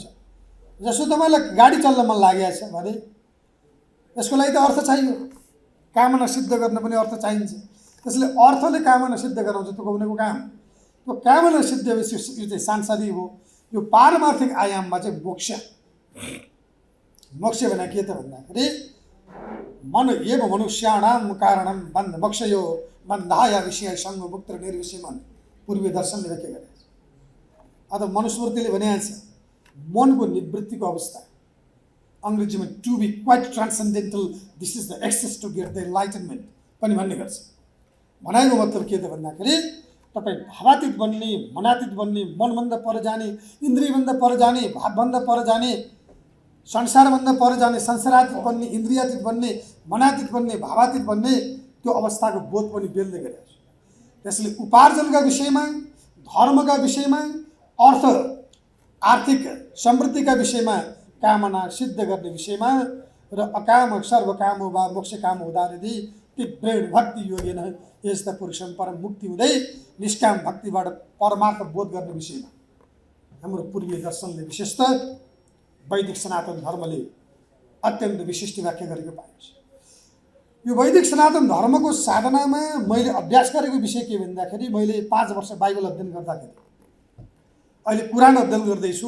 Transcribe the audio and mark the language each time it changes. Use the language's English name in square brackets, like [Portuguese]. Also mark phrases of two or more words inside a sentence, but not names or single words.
[Nepali] जस्तो तपाईँलाई गाडी चल्न मन लागेको छ भने यसको लागि त अर्थ चाहियो। कामना सिद्ध गर्न पनि अर्थ चाहिन्छ। त्यसले अर्थले कामना सिद्ध गराउँछ त्यो उनीको काम। त्यो कामना सिद्ध भएपछि यो चाहिँ सांसारिक हो। यो पारमार्थिक आयाममा चाहिँ मोक्ष। मोक्ष भने के त भन्दाखेरि [Sanskrit] मन एव मनुष्याणाम कारणम बन्ध मोक्षयो बन्धाया विषय सङ्ग मुक्त निर्विषयमन [Nepali] पूर्वीय दर्शनले व्याख्या गरेको छ। अथवा मनुस्मृतिले भनेको छ मनको निवृत्तिको अवस्था अङ्ग्रेजीमा [English] to be quite transcendental, this is the access to get the enlightenment [Nepali] पनि भन्ने गर्छ। भनाइको मतलब के त भन्दाखेरि तपाईँ भावातीत बन्ने, मनातीत बन्ने, मनभन्दा पर जाने, इन्द्रियभन्दा पर जाने, भावभन्दा पर जाने, संसारभन्दा पर जाने, संसारातीत बन्ने, इन्द्रियातीत बन्ने, मनातीत बन्ने, भावातीत बन्ने त्यो अवस्थाको बोध पनि बेल्दै गरेको छ। त्यसले उपार्जनका विषयमा, धर्मका विषयमा, अर्थ आर्थिक समृद्धिका विषयमा, कामना सिद्ध गर्ने विषयमा र [Sanskrit] अकाम सर्वकाम वा मोक्ष काम हुँदारदि तीव्रेण भक्ति योगेन यस्ता पुरुषम परम [Nepali] मुक्ति हुँदै निष्काम भक्तिबाट परमार्थ बोध गर्ने विषयमा हाम्रो पूर्वीय दर्शनले विशेषतः वैदिक सनातन धर्मले अत्यन्त विशिष्ट व्याख्या गरेको पाइन्छ। यो वैदिक सनातन धर्मको साधनामा मैले अभ्यास गरेको विषय के भन्दाखेरि मैले 5 वर्ष बाइबल अध्ययन गर्दाखेरि अहिले कुरान अध्ययन गर्दैछु।